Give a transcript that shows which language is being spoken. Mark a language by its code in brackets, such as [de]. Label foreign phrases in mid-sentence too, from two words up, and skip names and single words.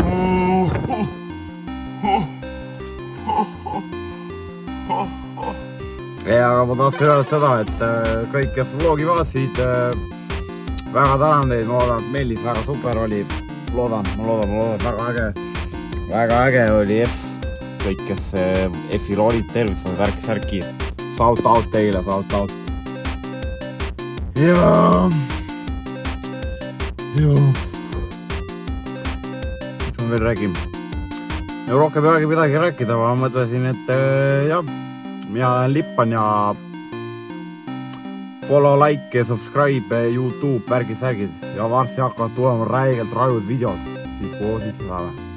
[et] Aga ma tahtsin öelda seda, et kõik, kes vlogi vaatasid, väga tänan teid, ma loodan, et Meelis väga super oli. Ma loodan, väga äge oli F. Kõik, kes F-il olid, tervist, särki. [en] Shout out teile, shout out. [et] Ja. Mis ma veel räägin? Rohkem ei olegi midagi rääkida, ma mõtlesin, et jah, mina olen Lippan ja [en] follow, like [et] ja subscribe YouTube, värgid ja varsti hakkavad tulema räigelt rajud videod, siis koos sisse saame.